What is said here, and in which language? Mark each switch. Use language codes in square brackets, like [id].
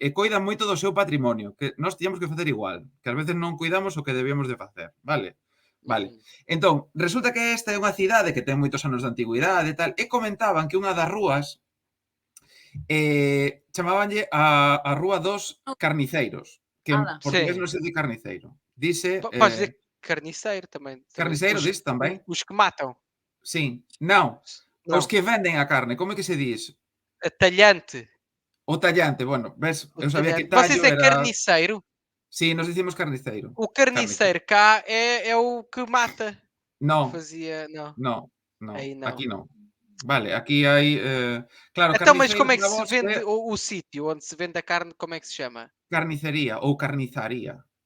[gl] E coidan moito do seu patrimonio, que nós tiñamos que facer igual, que ás veces non cuidamos o que debíamos de facer, vale? Vale. Entón, resulta que esta é unha cidade que ten moitos anos de antigüidade e tal, e comentaban que unha das rúas chamábanlle a Rúa dos Carniceiros, que en portugués non se di carniceiro. [es] Dice... [pt] Podes dizer carniceiro também. [gl] Carniceiro diz tamén? [pt] Os que matam. [gl] Sí. Non. [pt] Não. Os que venden a carne, como é que se diz? Talhante. [gl] O tallante, bueno, ves? Eu sabía que [pt] tallo. Vocês é era... carniceiro? [gl] Sí, nos dicimos carniceiro. [pt] O carniceiro cá é o que mata. [gl] Non. [pt] Fazia... Não. [gl] Non. [pt] Aí não. [gl] Aquí non. Vale, aquí hai... Claro, [pt] então, mas como é que se vende o sítio onde se vende a carne, como é que se chama? [gl] Carnicería ou carnizaría.